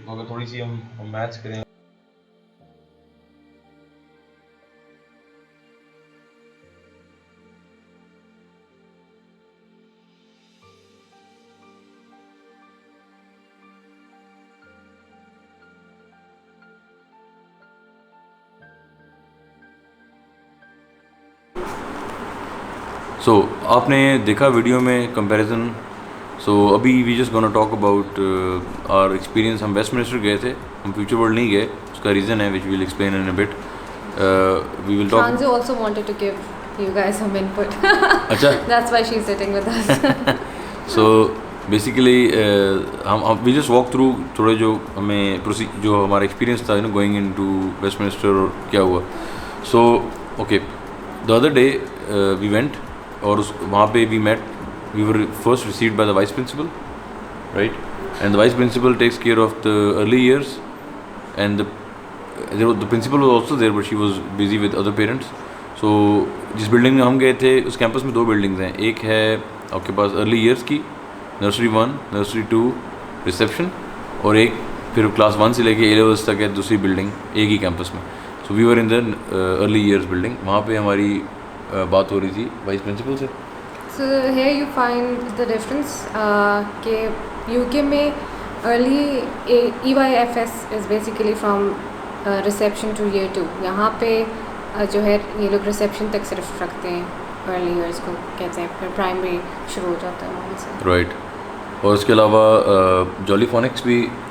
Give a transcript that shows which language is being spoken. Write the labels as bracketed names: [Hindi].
[Urdu] تو اگر تھوڑی سی ہم میتھس کریں سو آپ نے دیکھا ویڈیو میں کمپیریزن. [English] So ابھی we just gonna talk about our experience. [Urdu] ہم ویسٹ منسٹر گئے تھے, ہم فیوچر ورلڈ نہیں گئے. اس کا ریزن ہے [English] Which we'll explain in a bit. We will talk. Shanzu also wanted to give you guys some input. [Urdu] اچھا, [English] That's why she's sitting with us. [Urdu] So basically ہم [English] we just walk through [Urdu] تھوڑے جو ہمیں جو ہمارا ایکسپیرینس تھا [English] going into [Urdu] waste minister اور کیا ہوا. [English] so okay, the other day we went, [Urdu] اور وہاں پہ [English] We met, we were first received by the vice principal, right. And the vice principal takes care of the early years, and the principal was also there but she was busy with other parents. [Urdu] So جس building میں ہم گئے تھے اس campus میں 2 buildings ہیں. ایک ہے آپ کے پاس ارلی ایئرس کی, نرسری 1, نرسری 2, ریسیپشن, اور ایک پھر کلاس 1 سے لے کے A levels تک ہے دوسری بلڈنگ ایک ہی کیمپس میں. [English] So we were in the early years building. [Urdu] وہاں پہ ہماری بات ہو رہی تھی وائس پرنسپل سے. [English] So here you find the difference [Urdu] کہ UK میں [English] early EYFS is basically from reception to year 2. [Urdu] یہاں پہ جو ہے یہ لوگ ریسیپشن تک صرف رکھتے ہیں, ارلی ایئرس کو کہتے ہیں, پھر پرائمری شروع ہو جاتا ہے وہاں سے, [English] Right. [Urdu] اور اس کے علاوہ جولی فونکس بھی